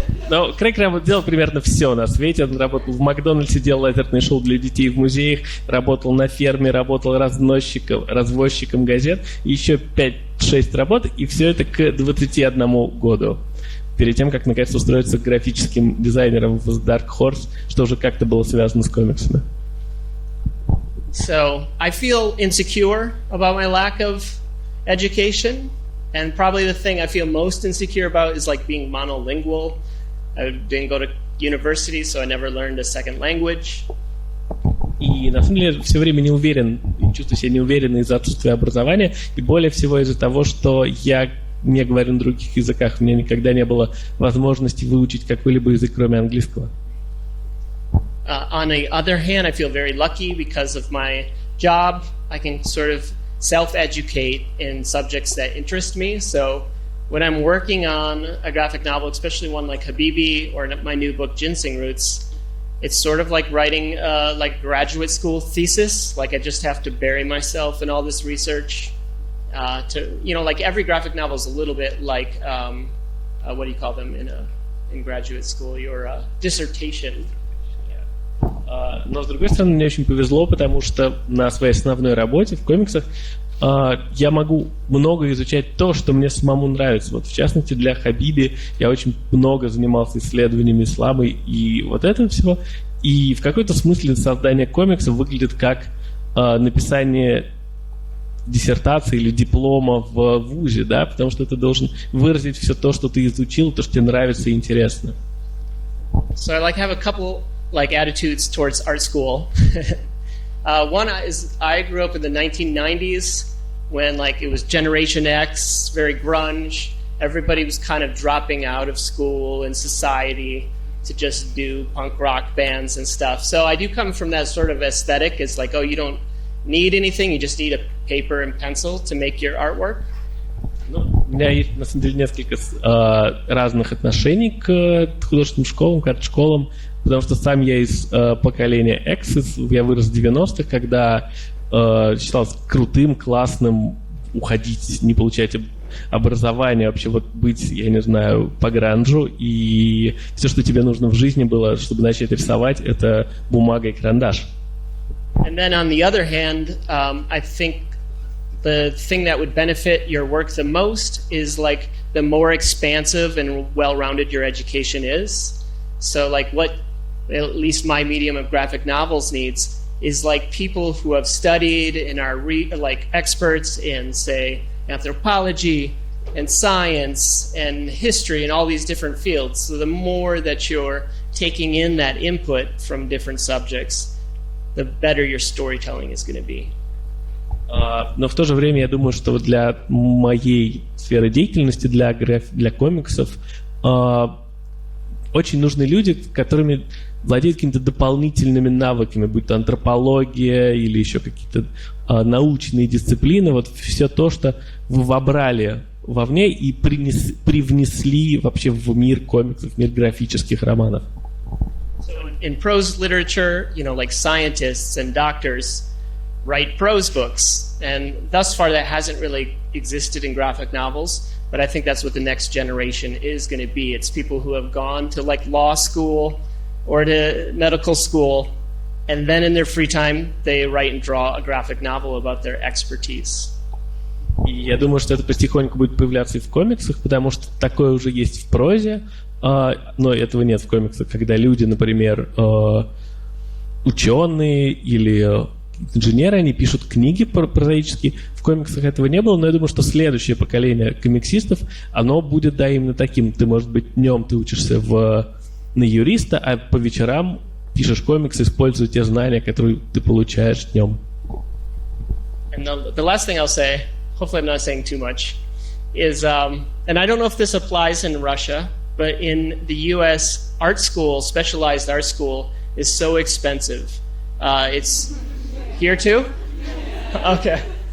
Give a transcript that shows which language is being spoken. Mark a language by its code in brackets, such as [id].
[ru] Ну, Крейг делал примерно все на свете. Он работал в Макдональдсе, делал лазерные шоу для детей в музеях, работал на ферме, работал развозчиком газет, и еще 5-6 работ, и все это к 21 году. Перед тем, как наконец устроиться графическим дизайнером в Dark Horse, что уже как-то было связано с комиксами. [en] So I feel insecure about my lack of education, and probably the thing I feel most insecure about is like being monolingual. I didn't go to university, so I never learned a second language. [ru] И на самом деле все время не уверен, чувствую себя неуверенно из-за отсутствия образования, и более всего из-за того, что я не говорю на других языках. У меня никогда не было возможности выучить какой-либо язык, кроме английского. [en] On the other hand, I feel very lucky because of my job. I can sort of self-educate in subjects that interest me. So when I'm working on a graphic novel, especially one like Habibi or my new book, Ginseng Roots, it's sort of like writing like graduate school thesis. Like I just have to bury myself in all this research. Like every graphic novel is a little bit like, what do you call them in graduate school? Your dissertation. [ru] Но, с другой стороны, мне очень повезло, потому что на своей основной работе в комиксах я могу много изучать то, что мне самому нравится. Вот, в частности, для Habibi я очень много занимался исследованиями ислама и вот этого всего. И в какой-то смысле создание комиксов выглядит как написание диссертации или диплома в вузе, да, потому что ты должен выразить все то, что ты изучил, то, что тебе нравится и интересно. [en] So I have a couple attitudes towards art school. One is I grew up in the 1990s when it was Generation X, very grunge. Everybody was kind of dropping out of school and society to just do punk rock bands and stuff. So I do come from that sort of aesthetic. It's like, oh, you don't need anything, you just need a paper and pencil to make your artwork. [ru] У меня есть, на самом деле, несколько разных отношений к художественным школам, к арт-школам, потому что сам я из поколения X, я вырос в 90-х, когда считалось крутым, классным уходить, не получать образование, вообще вот быть, я не знаю, по гранжу, и все, что тебе нужно в жизни было, чтобы начать рисовать, это бумага и карандаш. [en] And then on the other hand, I think the thing that would benefit your work the most is the more expansive and well-rounded your education is. So what at least my medium of graphic novels needs is people who have studied and are experts in, say, anthropology and science and history and all these different fields. So the more that you're taking in that input from different subjects, the better your storytelling is going to be. [ru] Но в то же время я думаю, что вот для моей сферы деятельности, для комиксов, очень нужны люди, которыми владеют какими-то дополнительными навыками, будь то антропология или еще какие-то научные дисциплины, вот все то, что вы вобрали вовне и привнесли вообще в мир комиксов, в мир графических романов. [en] So in prose literature, scientists and doctors write prose books, and thus far that hasn't really existed in graphic novels, but I think that's what the next generation is going to be. It's people who have gone to law school or to medical school, and then in their free time they write and draw a graphic novel about their expertise. [ru] И я думаю, что это потихоньку будет появляться и в комиксах, потому что такое уже есть в прозе, но этого нет в комиксах, когда люди, например, ученые или инженеры, они пишут книги прозаические. В комиксах этого не было, но я думаю, что следующее поколение комиксистов, оно будет, да, именно таким. Ты, может быть, днем ты учишься на юриста, а по вечерам пишешь комиксы, используя те знания, которые ты получаешь днем. [en] And the last thing I'll say, hopefully I'm not saying too much, is, and I don't know if this applies in Russia, but in the US, art school, specialized art school, is so expensive. It's here too? Okay.